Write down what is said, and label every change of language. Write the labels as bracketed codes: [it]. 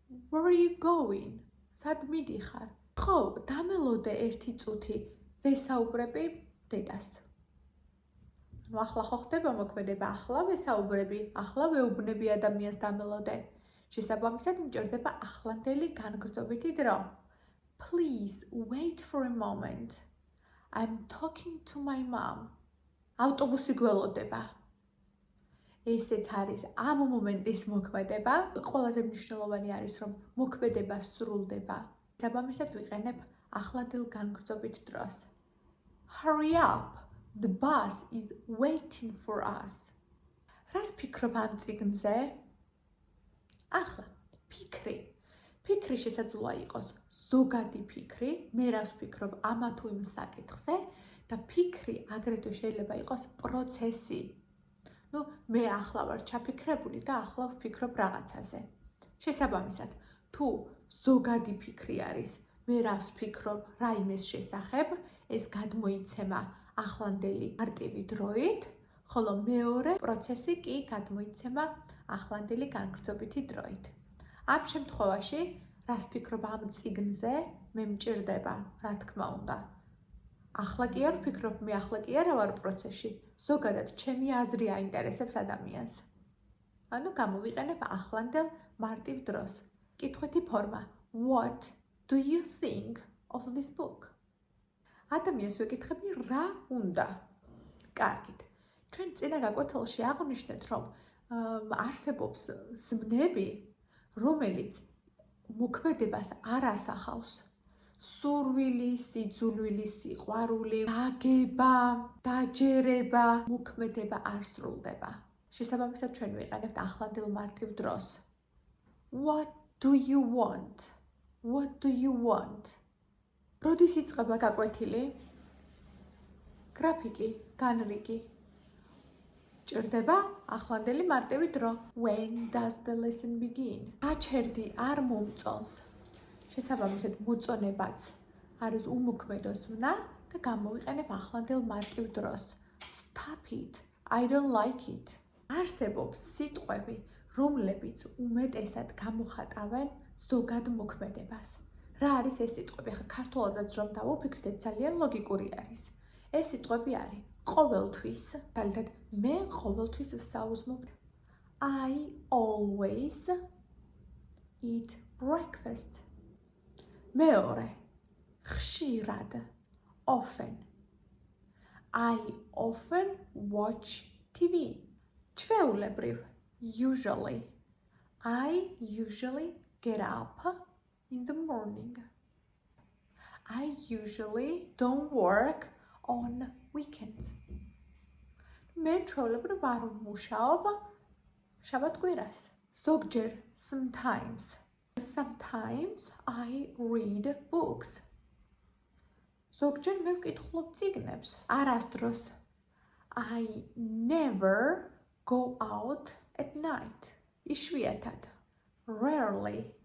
[en] Where are you going? [ka] სად მიდიხარ? ხო, დამელოდე ერთი წუთი ვესაუბრები დედას. ახლა ხო ხდება მოქმედება, ახლა ვესაუბრები, ახლა ვეუბნები ადამიანს დამელოდე. შესაბამისად, მჭირდება ახლანდელი განგრძობითი დრო. [en] Please wait for a moment. I'm talking to my mom. [ka] ავტობუსი გველოდება. ესეც არის ამ მომენტის მოქმედება. ყველაზე მნიშვნელოვანი არის, რომ მოქმედება სრულდება. შესაბამისად, ვიყენებ ახლანდელ განგრძობით დროს. [en] Hurry up. The bus is waiting for us. [ka] რას ფიქრობ ამ წიგნზე? ახლა, ფიქრი. ფიქრი შესაძლოა იყოს ზოგადი ფიქრი, მე რას ვფიქრობ ამა თუ იმ საკითხზე და ფიქრი აგრეთვე შეიძლება იყოს პროცესი. მე ახლა ვარ ჩაფიქრებული და ახლა ვფიქრობ რაღაცაზე. შესაბამისად, თუ ზოგადი ფიქრი არის, მე რას ვფიქრობ რაიმეს შესახებ, ეს გადმოიცემა ახლანდელი მარტივი დროით, ხოლო მეორე პროცესი კი გადმოიცემა ახლანდელი განგრძობითი დროით. ამ შემთხვევაში, რას ფიქრობ ამ წიგნზე, მე მჭირდება, რა თქმა უნდა. ახლა კი არ ვფიქრობ, მე ახლა კი არა ვარ პროცესში, ზოგადად ჩემი აზრი აინტერესებს ადამიანს. ანუ გამოვიყენებ ახლანდელ მარტივ დროს. კითხვითი ფორმა. [en] What do you think of this book? [ka] ადამიანს ვეკითხები რა უნდა. კარგით. ჩვენ წინა გაკვეთილში აღვნიშნეთ, რომ არსებობს ზმნები, რომელიც მოქმედებას არ ასახავს. სურვილი, სიძულვილი, სიყვარული, დაგება, დაჯერება, მოქმედება არ სრულდება. შესაბამისად, ჩვენ ვიყენებთ ახლანდელ მარტივ დროს. [en] What do you want? What do you want? [ka] როდის იწყება გაკვეთილი? გრაფიკი, განრიგი. ჭირდება ახლანდელი მარტივი დრო. [en] When does the lesson begin? [ka] გაჩერდი არ მომწონს. შესაბამისად, მოწონებაც არის უმოქმედო ზმნა და გამოვიყენებ ახლანდელ მარტივ დროს. [en] Stop it. I don't like it. [ka] არსებობს სიტყვები, რომლებიც უმეტესად გამოხატავენ ზოგად მოქმედებას. რა არის ეს სიტყვები? ხა ქართულადაც რომ დავუფიქრდეთ, ძალიან ლოგიკური არის. ეს სიტყვები არის ყოველთვის, თალითად მე ყოველთვის ვსაუზმობ. [en] I always eat breakfast. [ka] მეორე, ხშირად, often. [en] I often watch TV. [ka] ჩვეულებრივ, [en] usually. I usually get up in the morning. I usually don't work on weekends. [ka] მე ჩვეულებრივ არ ვმუშაობ შაბათ-კვირას. ზოგჯერ, [en] sometimes. Sometimes I read books. [ka] ზოგჯერ მე ვკითხულობ წიგნებს, არასდროს. [en] I never go out at night. [ka] იშვიათად. [en] Rarely.